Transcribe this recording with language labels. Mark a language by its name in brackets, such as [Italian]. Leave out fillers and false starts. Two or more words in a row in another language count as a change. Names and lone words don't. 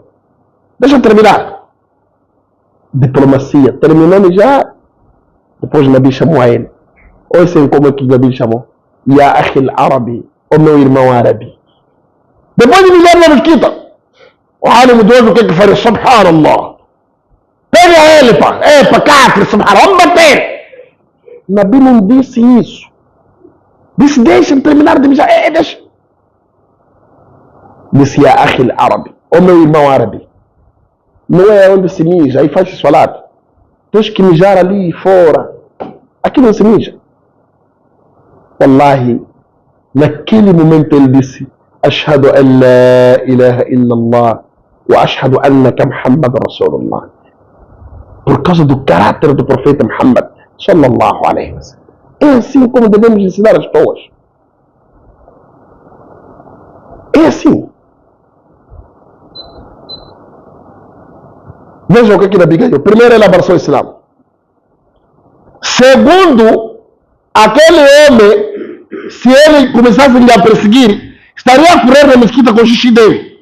[Portuguese] Deixa terminar. Diplomacia. Terminando já, depois Nabi chamou a ele. Ouçam como é que Nabi chamou. [Arabic] يا أخي العربي, [Portuguese] o meu irmão árabe. Depois de ligar na mesquita, o alim de hoje o que é que faz? Subhanallah. Pega ele, pá. Epa, cacre, subhanallah. Vamos bater. Nabi não disse isso. Disse, deixa-me terminar de mijar. Deixa. Disse, [Arabic] يا أخي العربي, [Portuguese] o meu irmão árabe. Não é onde se mija, aí faz salat. Tens que mijar ali fora. Aqui não se mija. Wallahi, naquele momento ele disse, [Arabic] أشهد أن لا إله إلا الله وأشهد أنك محمد رسول الله. [Portuguese] Por causa do caráter do profeta Muhammad [Arabic] صلى الله عليه وسلم. [Portuguese] É assim como devemos ensinar as pessoas. É assim. Vejam o que Nabi ganhou. Primeiro, ele abraçou o Islã. Segundo, aquele homem, se ele começasse a perseguir, estaria a correr na mesquita com o xixi dele.